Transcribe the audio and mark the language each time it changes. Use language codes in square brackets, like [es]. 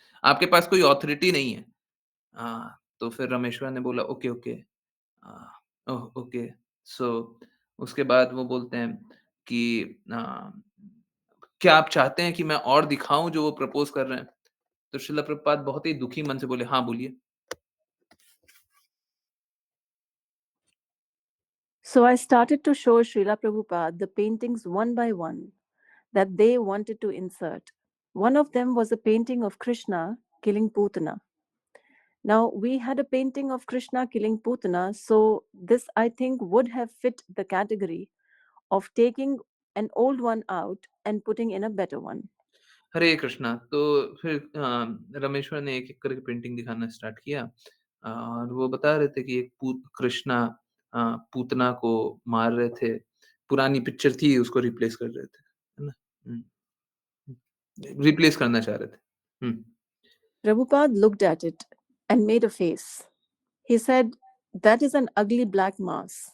[hi] आपके पास कोई ऑथोरिटी नहीं है। तो फिर रामेश्वर ने बोला ओके, ओके। ओह! ओके। सो उसके बाद वो बोलते हैं कि अ, क्या आप चाहते हैं कि मैं और दिखाऊँ जो वो प्रपोज़ कर रहे हैं? तो श्रील प्रभुपाद बहुत ही दुखी मन से बोले, हाँ, बोलिए। [en] So I started to show Srila Prabhupada the paintings one by one that they wanted to insert. One of them was a painting of Krishna killing Putana. Now, we had a painting of Krishna killing Putana, so this I think would have fit the category of taking an old one out and putting in a better one. [hi] हरे कृष्णा। तो फिर रामेश्वर ने एक-एक करके painting दिखाना start किया और वो बता रहे थे कि एक कृष्णा पूतना को मार रहे थे। पुरानी पिक्चर थी उसको रिप्लेस कर रहे थे। है ना? हुँ, हुँ। रिप्लेस करना चाह रहे थे। हुँ। [en] Prabhupada looked at it and made a face. He said, "That is an ugly black mass.